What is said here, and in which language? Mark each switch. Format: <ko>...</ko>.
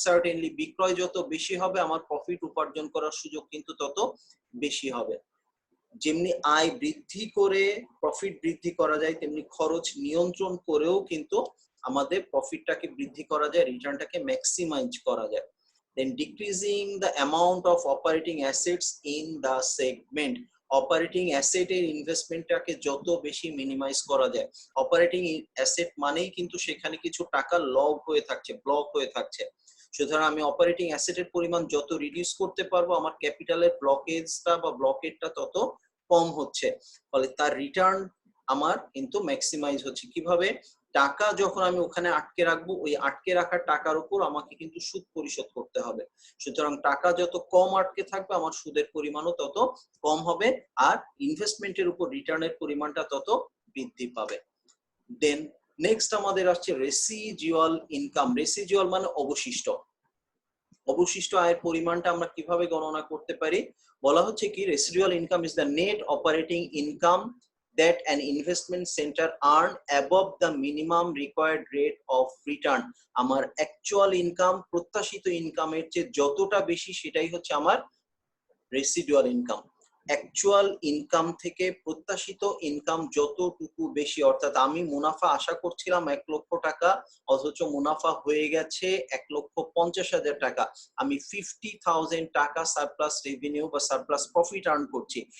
<bn>Certainly বিক্রয় যত বেশি হবে আমার প্রফিট উপার্জন করার সুযোগ কিন্তু তত বেশি হবে। যেমনি আয় বৃদ্ধি করে প্রফিট বৃদ্ধি করা যায়, তেমনি খরচ নিয়ন্ত্রণ করেও কিন্তু আমাদের প্রফিটটাকে বৃদ্ধি করা যায়, রিটার্নটাকে ম্যাক্সিমাইজ করা যায়।</bn> <en>Then decreasing the amount of operating assets in the segment,</en> <bn>operating অ্যাসেটের ইনভেস্টমেন্টটাকে যত বেশি মিনিমাইজ করা যায়। অপারেটিং অ্যাসেট মানেই কিন্তু সেখানে কিছু টাকা লক হয়ে থাকছে, ব্লক হয়ে থাকছে। সুতরাং আমি অপারেটিং অ্যাসেটের পরিমাণ যত রিডিউস করতে পারবো আমার ক্যাপিটালের ব্লকেজটা বা ব্লকেটটা তত কম হচ্ছে, ফলে তার রিটার্ন আমার কিন্তু ম্যাক্সিমাইজ হচ্ছে। কিভাবে? টাকা যখন আমি ওখানে আটকে রাখবো, ওই আটকে রাখার টাকার উপর আমাকে কিন্তু সুদ পরিশোধ করতে হবে। সুতরাং টাকা যত কম আটকে থাকবে আমার সুদের পরিমাণও তত কম হবে, আর ইনভেস্টমেন্টের উপর রিটার্নের পরিমাণটা তত বৃদ্ধি পাবে। দেন নেক্সট আমাদের আসছে রেসিজুয়াল ইনকাম। রেসিজুয়াল মানে অবশিষ্ট। অবশিষ্ট আয়ের পরিমাণটা আমরা কিভাবে গণনা করতে পারি? বলা হচ্ছে কি,</bn> <en>Residual income is the net operating income that an investment center earn above the minimum required rate of return.</en> <bn>আমার অ্যাকচুয়াল ইনকাম প্রত্যাশিত ইনকামের চেয়ে যতটা বেশি সেটাই হচ্ছে আমার রেসিডুয়াল ইনকাম। অ্যাকচুয়াল ইনকাম থেকে প্রত্যাশিত ইনকাম যতটুকু বেশি, অর্থাৎ আমি মুনাফা আশা করছিলাম 1 লক্ষ টাকা, অথচ মুনাফা হয়ে গেছে 1,50,000 টাকা, আমি 50,000 টাকা সারপ্লাস রেভিনিউ বা সারপ্লাস প্রফিট আর্ন করছি।</bn>